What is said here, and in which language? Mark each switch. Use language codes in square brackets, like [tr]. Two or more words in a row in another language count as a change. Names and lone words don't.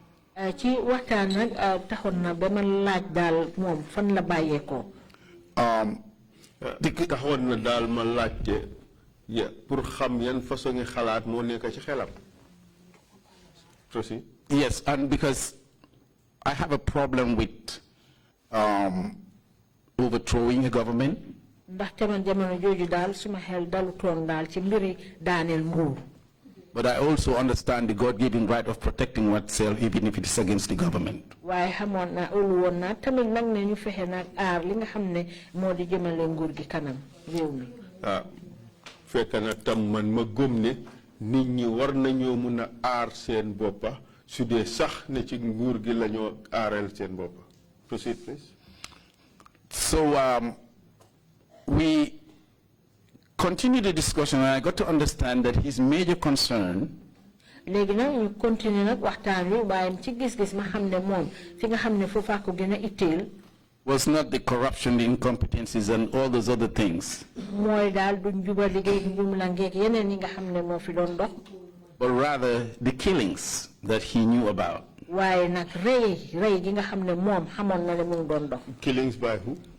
[en] Yes, and because I have a problem with overthrowing a government. But I also understand the God-given right of protecting oneself, even if it is against the government. [wo] nit ñi war nañoo mëna aar seen boppa su dee sax ne ci nguur gi lañoo aaral seen boppa. [en] Proceed, please. So we continued the discussion, and I got to understand that his major concern [wo] léegi nag ñu continuer nag waxtaan wi waaye ci gis-gis ma xam ne moom fi nga xam ne foofaa ko gën a itteel [en] was not the corruption, the incompetencies, and all those other things, but rather the killings that he knew about. Killings by who?